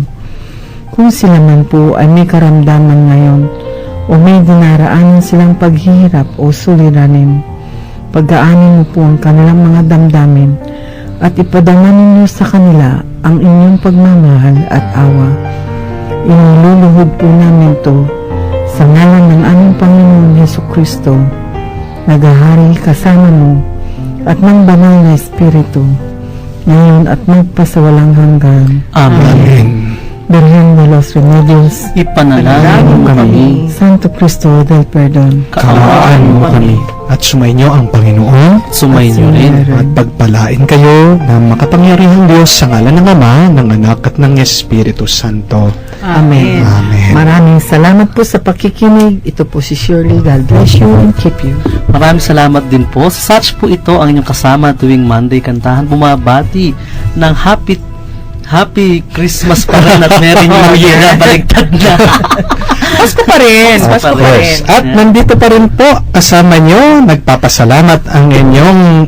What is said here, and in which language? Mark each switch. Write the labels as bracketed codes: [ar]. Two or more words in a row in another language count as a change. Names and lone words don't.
[tl] Kung sila man po ay may karamdaman ngayon o may dinaraanan silang paghihirap o suliranin, pagaanin mo po ang kanilang mga damdamin at ipadama ninyo sa kanila ang inyong pagmamahal at awa. Iniluluhod po namin to sa ngalan ng aming Panginoon Jesucristo, naghahari kasama mo at ng banal na Espiritu, ngayon at magpasawalang hanggan. Amen. Virgen de los Remedios, Ipanalangin mo kami. Santo Cristo del Perdón, Kaawaan mo kami. At sumainyo ang Panginoon Sumainyo rin. at pagpalain kayo ng makapangyarihang Diyos sa ngalan ng Ama, ng Anak at ng Espiritu Santo. Amen. Amen. Maraming salamat po sa pakikinig. Ito po si Shirley. [en] God bless you and keep you. [tl] Maraming salamat din po. Sa Such po ito ang inyong kasama tuwing Monday Kantahan. Bumabati ng [en] Happy Christmas [tl] pa rin at [en] Merry New Year [tl] na baligtad na. Pasko pa rin. Pasko pa rin. At nandito pa rin po kasama nyo, nagpapasalamat ang inyong